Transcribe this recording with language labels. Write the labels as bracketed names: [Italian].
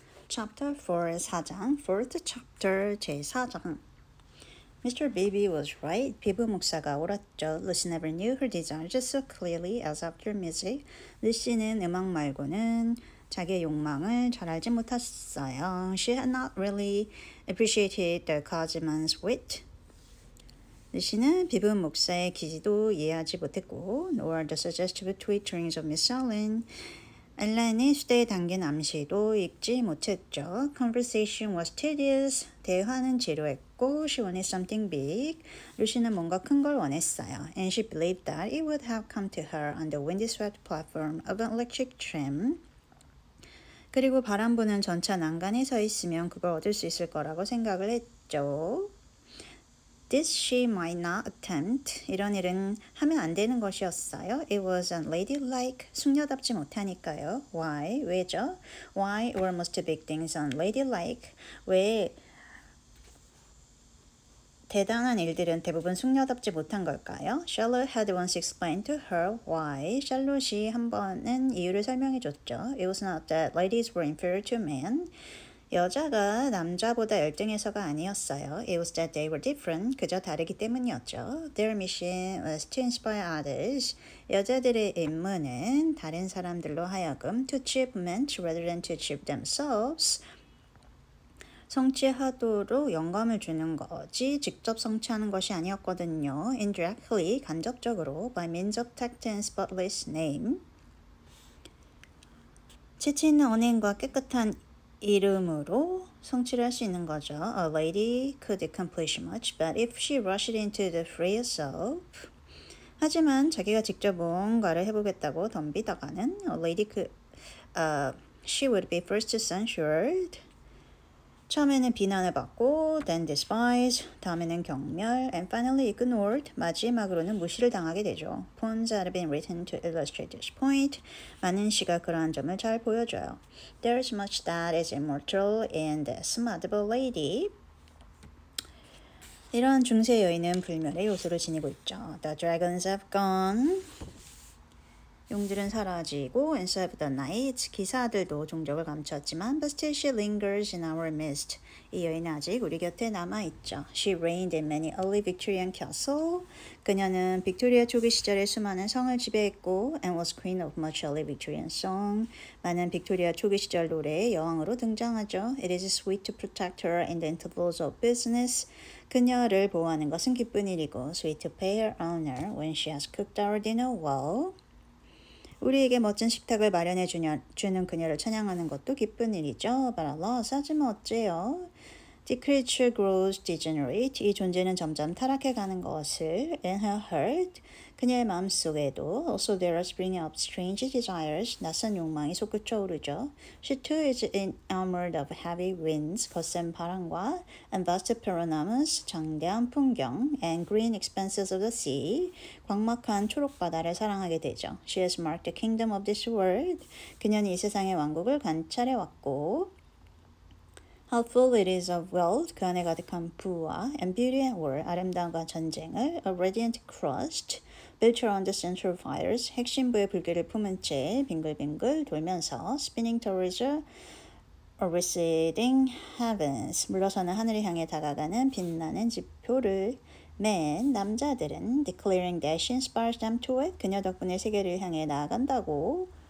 [English] Chapter 4, 4장, 4th chapter, 제4장. Mr. Beebe was right. [Korean] 비브 목사가 옳았죠. [English] Lucy never knew her desires so clearly as after music. [Korean] 루시는 음악 말고는 자기의 욕망을 잘 알지 못했어요. [English] She had not really appreciated the clergyman's wit. [Korean] 루시는 비브 목사의 기지도 이해하지 못했고, [English] nor the suggestive twitterings of Miss Allen. [Korean] 엘렌이 수대에 담긴 암시도 읽지 못했죠. [English] Conversation was tedious. [Korean] 대화는 지루했고, [English] she wanted something big. [Korean] 루시는 뭔가 큰 걸 원했어요. [English] And she believed that it would have come to her on the windy-swept platform of an electric tram. [Korean] 그리고 바람 부는 전차 난간에 서 있으면 그걸 얻을 수 있을 거라고 생각을 했죠. [English] This she might not attempt. [Korean] 이런 일은 하면 안 되는 것이었어요. [English] It was unladylike. [Korean] 숙녀답지 못하니까요. [English] Why? [Korean] 왜죠? [English] Why were most big things unladylike? [Korean] 왜 대단한 일들은 대부분 숙녀답지 못한 걸까요? [English] Charlotte had once explained to her why. [Korean] 샬롯이 한 번은 이유를 설명해 줬죠. [English] It was not that ladies were inferior to men. [Korean] 여자가 남자보다 열등해서가 아니었어요. [English] It was that they were different. [Korean] 그저 다르기 때문이었죠. [English] Their mission was to inspire others. [Korean] 여자들의 임무는 다른 사람들로 하여금 [English] to achievement rather than to achieve themselves. [Korean] 성취하도록 영감을 주는 거지 직접 성취하는 것이 아니었거든요. [English] Indirectly, [Korean] 간접적으로, [English] by means of tact and spotless name. [Korean] 재치 있는 언행과 깨끗한 이름으로 성취를 할 수 있는 거죠. [English] A lady could accomplish much, but if she rushed into the fray herself. [Korean] 하지만 자기가 직접 무언가를 해보겠다고 덤비다가는 [English] a lady could, she would be first censured. [Korean] 처음에는 비난을 받고, [English] then despised, [Korean] 다음에는 경멸, [English] and finally ignored, [Korean] 마지막으로는 무시를 당하게 되죠. [English] Poems that have been written to illustrate this point. [Korean] 많은 시가 그러한 점을 잘 보여줘요. [English] There's much that is immortal in this admirable lady. [Korean] 이러한 중세 여인은 불멸의 요소를 지니고 있죠. [English] The dragons have gone. [Korean] 용들은 사라지고 [English] and so have the knights. [Korean] 기사들도 종적을 감췄지만 [English] but still she lingers in our midst. [Korean] 이 여인은 아직 우리 곁에 남아있죠. [English] She reigned in many early Victorian castles. [Korean] 그녀는 빅토리아 초기 시절의 수많은 성을 지배했고 [English] and was queen of much early Victorian song. [Korean] 많은 빅토리아 초기 시절 노래의 여왕으로 등장하죠. [English] It is sweet to protect her in the intervals of business. [Korean] 그녀를 보호하는 것은 기쁜 일이고 [English] sweet to pay her honor when she has cooked our dinner well. [Korean] 우리에게 멋진 식탁을 마련해 주는 그녀를 찬양하는 것도 기쁜 일이죠. [English] But alas, [Korean] 하지만 어째요? [English] The creature grows degenerate. [Korean] 이 존재는 점점 타락해가는 것을 [English] in her heart. [Korean] 그녀의 마음속에도 [English] also there are springing up strange desires. [Korean] 낯선 욕망이 솟구쳐 오르죠. [English] She too is enamored of heavy winds. [Korean] 거센 바람과 [English] and vast panoramas. [Korean] 장대한 풍경 [English] and green expanses of the sea. [Korean] 광막한 초록바다를 사랑하게 되죠. [English] She has marked the kingdom of this world. [Korean] 그녀는 이 세상의 왕국을 관찰해왔고 [English] How full it is of wealth, [Korean] 그 안에 가득한 부와 [English] and beauty and war, [Korean] 아름다움과 전쟁을 [English] a radiant crust, built around the central fires, [Korean] 핵심부의 불길을 품은 채 빙글빙글 돌면서 [English] spinning towards a receding heavens, [Korean] 물러서는 하늘을 향해 다가가는 빛나는 지표를 맨 남자들은 [English] declaring that she inspires them to it, [Korean] 그녀 덕분에 세계를 향해 나아간다고